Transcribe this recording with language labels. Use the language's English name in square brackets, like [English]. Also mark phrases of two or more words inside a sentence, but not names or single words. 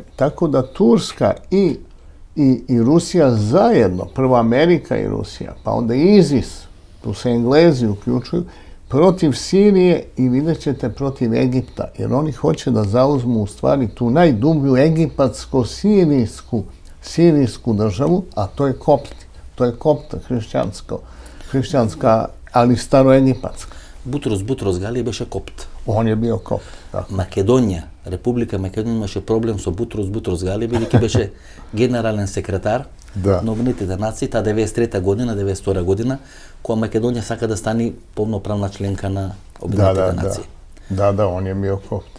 [Serbian] Tako da Turska i Rusija zajedno, prvo Amerika i Rusija, pa onda ISIS, tu se Englezi uključuju, protiv Sirije i vidjet ćete protiv Egipta, jer oni hoće da zauzmu u stvari tu najdublju egipatsko-sirijsku državu, a to je Kopti. To je Kopta hrišćanska, ali staroegipatska. [Macedonian] Бутрос Галија беше копт. [Serbian] On je bio Kopt. Tako. [Macedonian] Македонија, Република Македонија имаше проблем со Бутрос Галија, бидејќи беше генерален секретар на Обединетите нации, таа 93 година, 92 година, кога Македонија сака да стане полноправна членка на Обединетите нации. [Serbian] Da, on je bio Kopt.